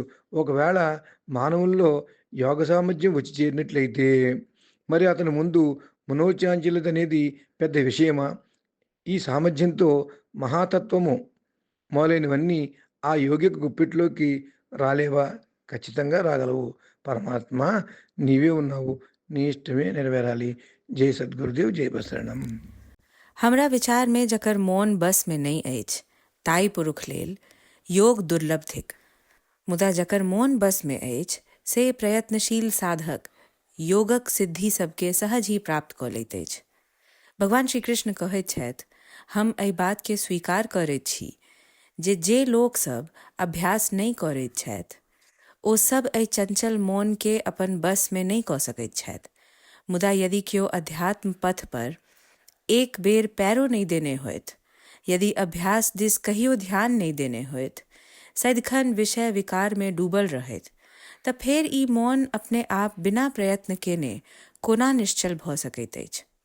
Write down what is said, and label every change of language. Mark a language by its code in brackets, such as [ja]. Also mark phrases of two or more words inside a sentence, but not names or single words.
[te] ఒకవేళ మానవుల్లో యోగ సామర్థ్యం వచ్చి చేరినట్లయితే మరి అతని ముందు మనోచాంచల్యత అనేది పెద్ద విషయమా? ఈ సామర్థ్యంతో మహాతత్వము మొదలైనవన్నీ ఆ యోగికి గుప్పిట్లోకి రాలేవా? ఖచ్చితంగా రాగలవు. పరమాత్మ నీవే ఉన్నావు. నీ ఇష్టమే నెరవేరాలి. [mai] जय सद्गुरुदेव जय बसरणम। हमरा विचार में जकर मौन बस में नहीं अछि ताई पुरुष लेल योग दुर्लभ थिक। मुदा जकर मौन बस में अछि से प्रयत्नशील साधक योगक सिद्धि सबके सहज ही प्राप्त कऽ लैत अछि। भगवान श्री कृष्ण कहैत छथि, हम एहि बात के स्वीकार करैत छी जे लोक सब अभ्यास नहीं करैत छथि ओ सब एहि चंचल मौन के अपन बस में नहीं कऽ सकैत छथि। मुदा यदि क्यों अध्यात्म पथ पर एक बेर पैरो नहीं देने होइत, यदि अभ्यास दिस कहियो ध्यान नहीं देने होइत, सदिखन विषय विकार में डूबल रहैत, तब फेर ई मौन अपने आप बिना प्रयत्न केने कोना निश्चल भऽ सकैत अछि।